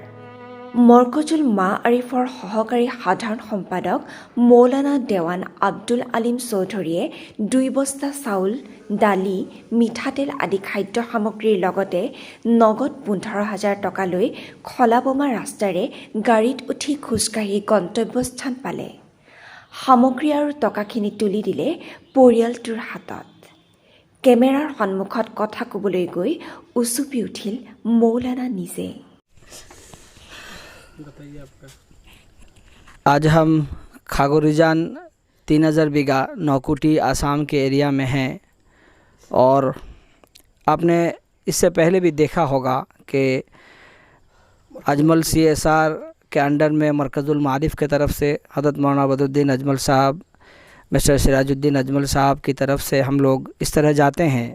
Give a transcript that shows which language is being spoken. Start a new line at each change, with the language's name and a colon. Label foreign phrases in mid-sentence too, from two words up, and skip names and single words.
Assamese: মৰকজুল মা আৰিফৰ সহকাৰী সাধাৰণ সম্পাদক মৌলানা দেৱান আব্দুল আলিম চৌধুৰীয়ে 2 বস্তা চাউল, দালি, মিঠাতেল আদি খাদ্য সামগ্ৰীৰ লগতে নগদ 15,000 টকা লৈ খলাবমা ৰাস্তাৰে গাড়ীত উঠি খোজকাঢ়ি গন্তব্যস্থান পালে। সামগ্ৰী আৰু টকাখিনি তুলি দিলে পৰিয়ালটোৰ হাতত। কেমেৰাৰ সন্মুখত কথা ক'বলৈ গৈ উচুপি উঠিল মৌলানা নিজে।
Hindi: आज हम खागोरिजान 3000 बीघा नौकुटी आसाम के एरिया में हैं और आपने इससे पहले भी देखा होगा कि अजमल CSR के अंडर में मरकज़ुल मारिफ की तरफ से हज़रत मौलाना बदरुद्दीन अजमल साहब, मिस्टर सिराजुद्दीन अजमल साहब की तरफ से हम लोग इस तरह जाते हैं।